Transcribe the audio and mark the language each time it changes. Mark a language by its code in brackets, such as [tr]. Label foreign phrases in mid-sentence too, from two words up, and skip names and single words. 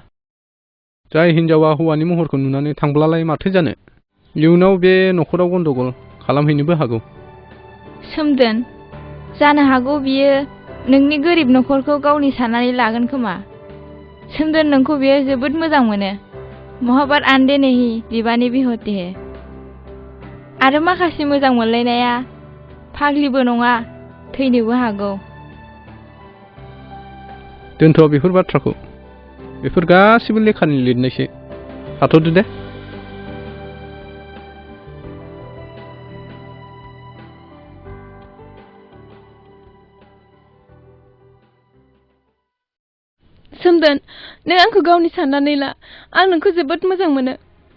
[brx] जाय हिन्जावा हौवानि महरखौ नुनानै थांब्लालाय माथो जानो, इयुनाव बे न'खराव गन्दगल खालामहैनोबो हागौ। सोमदोन, जानो हागौ बियो नोंनि गोरिब न'खरखौ गावनि साननानै लागोन खोमा। सोमदोन, नोंखौ बियो जोबोद मोजां मोनो। [hi] मोहब्बत आंदे नहीं दीवानी भी होती है। [brx] आरो माखासे मोजां मोनलायनाया फाग्लिबो नङा, थैनोबो हागौ। दोनथ' बेफोर बाथ्राखौ, बेफोर गासिबो लेखानि लिरनायसो। थाथ'दो दे। सोमदोन, नों आंखौ गावनि साननानै ला, आं नोंखौ जोबोद मोजां मोनो।